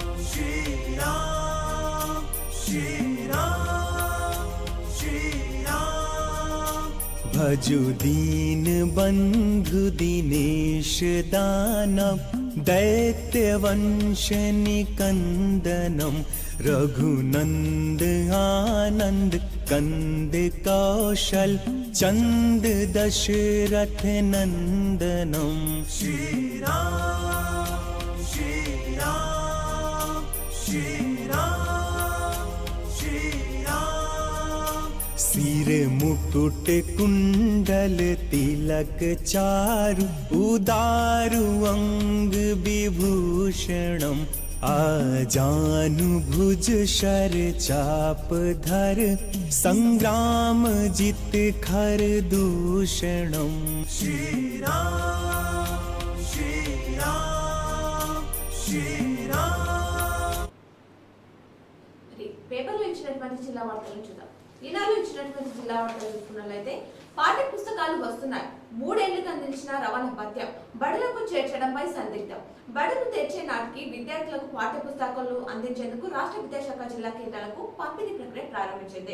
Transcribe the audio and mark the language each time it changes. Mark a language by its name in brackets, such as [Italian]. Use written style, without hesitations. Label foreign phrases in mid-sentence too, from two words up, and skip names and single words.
[Awadhi] श्रीराम श्रीराम श्रीराम भजु दीन बंधु दिनेश दानव दैत्य वंश निकंदनम रघुनंद आनंद कंद कौशल चंद दशरथ नंदनम श्रीराम श्रीराम श्रीराम श्रीराम सिर मुकुट कुंडल तिलक चारु उदारु अंग विभूषणम आजानु भुज शर चाप धर संग्राम जित खर दूषणम श्रीराम श्रीराम श्रीराम [Telugu] పేపర్లో ఇచ్చినటువంటి జిల్లా వార్తలు చూద్దాం. ఈనాడు ఇచ్చినటువంటి జిల్లా వార్తలు చూసుకున్నట్లయితే పాఠ్య పుస్తకాలు వస్తున్నాయి. 3 ఏళ్లకు అందించిన రవాణా భత్యం బడులకు చేర్చడంపై సందిగ్ధం. బడులు తెచ్చే నాటికి విద్యార్థులకు పాఠ్య పుస్తకాలు అందించేందుకు రాష్ట్ర విద్యాశాఖ జిల్లా కేంద్రాలకు పంపిణీ ప్రక్రియ ప్రారంభించింది.